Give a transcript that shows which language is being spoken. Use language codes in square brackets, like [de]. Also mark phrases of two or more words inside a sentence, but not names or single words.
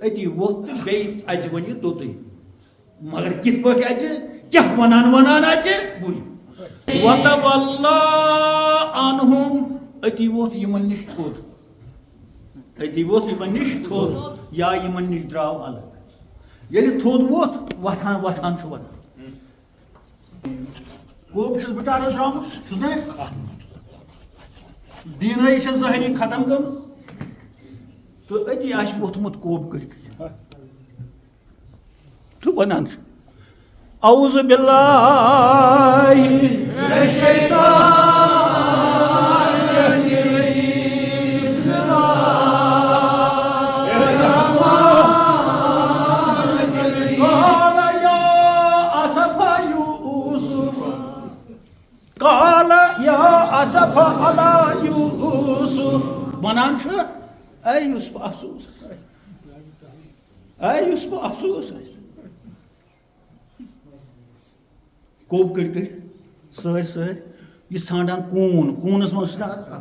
[ks] أتی ووٚتھ تہٕ بیٚیہِ اَژِ وۄنۍ یہِ توٚتُے مگر کِتھ پٲٹھۍ اَژِ کیٛاہ وَنان اَژِ بوٗزِو [ar] وَتَوَلَّا عَنْهُم [ks] أتی ووٚتھ یِمَن نِش تھوٚد أتی ووٚتھ یِمَن نِش تھوٚد یا یِمَن نِش درٛاو الگ ییٚلہِ تھوٚد ووٚتھ وۄتھان چھُ وَدان کوٚب چھُس بِچارَس درٛامُت چھُس نہ دیٖنٲیی چھےٚ ظٲہری ختم گٔمٕژ تہٕ أتی آسہِ ووٚتھمُت کوٚب کٔرِتھ تہٕ وَنان چھُ [ar] اعوذ باللہ من الشیطان الرجیم بسم اللہ الرحمن الرحیم قال یا اسف یوسف قال یا اسف علی یوسف [ks] وَنان چھُ اے یوسف افسوس اے یوسف افسوس آسہِ کوٚب کٔڑۍ کٔڑۍ سٲرۍ سٲرۍ یہِ ژھانٛڈان کوٗنَس منٛز چھُنہ